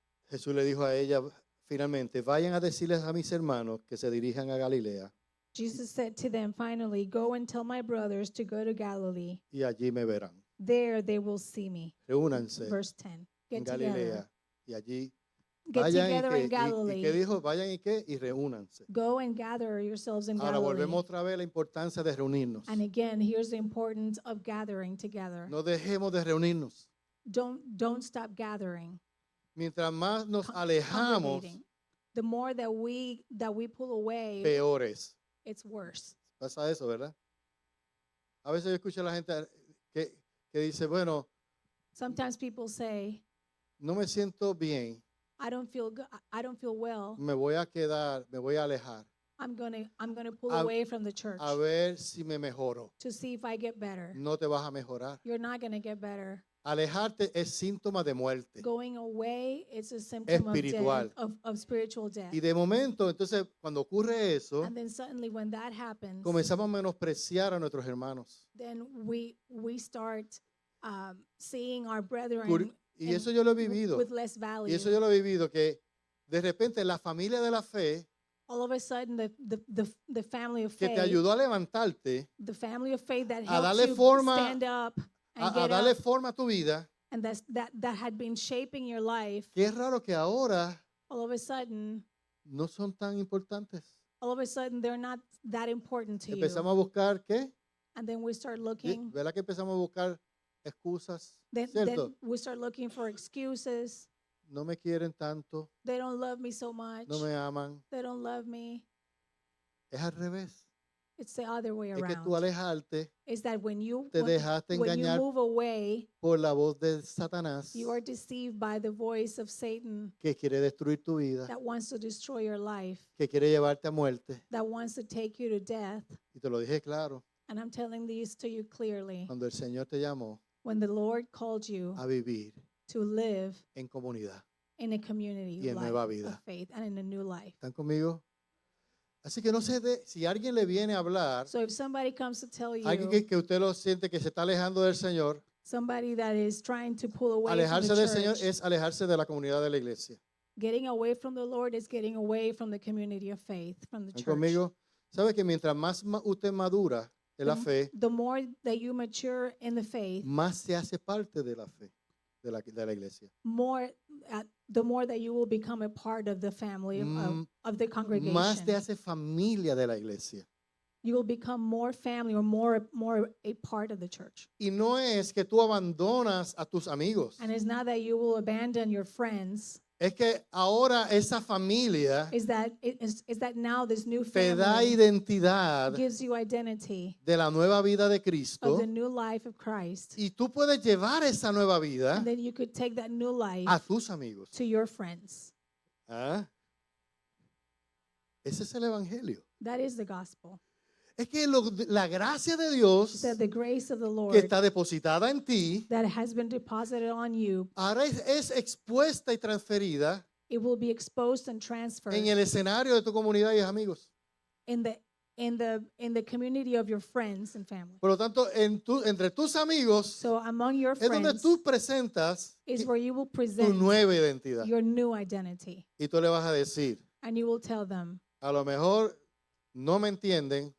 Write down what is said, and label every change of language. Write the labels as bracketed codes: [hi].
[es] Jesús le dijo a ella finalmente, vayan a decirles a mis hermanos que se dirijan a Galilea [en] Jesus said to them, finally, go and tell my brothers to go to Galilee. [es] y allí me verán. [en] There they will see me. [es] Reúnanse [en] Verse 10. [es] en [en] Get together. [es] Galilea y allí [en] Get [es] vayan [en] together in [es] ¿y qué [en] Galilee. [es] dijo? Vayan y qué y reúnanse. [en] Go and gather yourselves in [es] Ahora [en] Galilee. [es] volvemos otra vez a la importancia de reunirnos. [en] And again, here's the importance of gathering together. [es] No dejemos de reunirnos. [en] Don't stop gathering. [es] Mientras más nos alejamos, [en] Congregating. The more that we pull away, [es] peores. [en] it's worse. [es] Pasa eso, ¿verdad? A veces yo escucho a la gente que dice, bueno, [en] Sometimes people say, [es] no me siento bien, [en] I don't feel good. I don't feel well. [es] me voy a quedar, me voy a alejar, [en] I'm gonna pull A- away from the church [es] a ver si me mejoro. [en] to see if I get better. [es] No te vas a mejorar. [en] You're not gonna get better. [es] Alejarte es síntoma de muerte. [en] Going away is a symptom of [es] Espiritual. [en] death, of spiritual death. [es] Y de momento, entonces, cuando ocurre eso, [en] And then suddenly, when that happens, [es] comenzamos a menospreciar a nuestros hermanos. [en] then we start seeing our brethren [es] Y [en] and [es] eso yo lo he vivido. [en] with less value. [es] Y eso yo lo he vivido, que de repente la familia de la fe, [en] All of a sudden, the family of [es] que te [en] faith, [es] ayudó a levantarte, [en] the family of faith that [es] a [en] helped [es] darle [en] you [es] forma- [en] stand up and [es] a [en] get [es] darle [en] up, [es] forma a tu vida, [en] and that had been shaping your life, [es] que es raro que ahora [en] all of a sudden, [es] no son tan importantes. [en] they're not that important to you. [es] Empezamos a buscar, ¿qué? [en] And then we start looking, [es] ¿Verdad que empezamos a buscar excusas? [en] then [es] ¿Cierto? [en] we start looking for excuses. [es] No me quieren tanto, [en] They don't love me so much. [es] no me aman. [en] They don't love me. [es] Es al revés. [en] It's the other way [es] Es que tú [en] around. [es] alejarte, [en] Is that when you [es] te dejaste [en] when you [es] engañar [en] move away, [es] por la voz de Satanás, [en] you are deceived by the voice of Satan [es] que quiere destruir tu vida, [en] that wants to destroy your life, [es] que quiere llevarte a muerte. [en] that wants to take you to death. [es] Y te lo dije claro, [en] And I'm telling these to you clearly. [es] cuando el Señor te llamó, [en] When the Lord called you [es] a vivir [en] to live [es] en comunidad. [en] in a community [es] Y en [en] life [es] nueva vida. [en] of faith and in a new life. [es] ¿Están conmigo? Así que no sé si alguien le viene a hablar, [en] So if somebody comes to tell [es] alguien [en] you, [es] que usted lo siente que se está alejando del Señor, [en] somebody that is trying to pull away from [es] alejarse [en] the [es] del Señor [en] church, [es] es alejarse de la comunidad de la iglesia. [en] getting away from the Lord is getting away from the community of faith, from the [es] ¿Están [en] church. [es] conmigo? ¿Sabe que mientras más usted madura en la fe, [en] The more that you mature in the faith, [es] más se hace parte de la fe, de la iglesia? [en] the more that you will become a part of the family of the [es] Más [en] congregation. [es] te hace familia de la iglesia. [en] You will become more family or more a part of the church. [es] Y no es que tú abandonas a tus amigos. [en] And it's not that you will abandon your friends. [es] Es que ahora esa familia [en] Is that now this new [es] te da [en] family [es] identidad [en] gives you identity [es] de la nueva vida de [en] of [es] Cristo. [en] the new life of Christ. [es] Y tú puedes llevar esa nueva vida [en] And then you could take that new life [es] a tus amigos. [en] to your friends. [es] ¿Ah? Ese es el evangelio. [en] That is the gospel. [es] Es que la gracia de Dios [en] That the grace of the [es] que [en] Lord [es] está depositada en ti [en] that has been deposited on you, [es] ahora es expuesta y transferida [en] it will be exposed and transferred [es] en el escenario de tu comunidad y amigos. [en] in the community of your friends and family. [es] Por lo tanto, entre tus amigos [en] So among your [es] es donde [en] friends [es] tú presentas [en] is where you will [es] tu [en] present [es] nueva identidad. [en] your new identity. [es] Y tú le vas a decir, [en] And you will tell them, [es] a lo mejor no me entienden,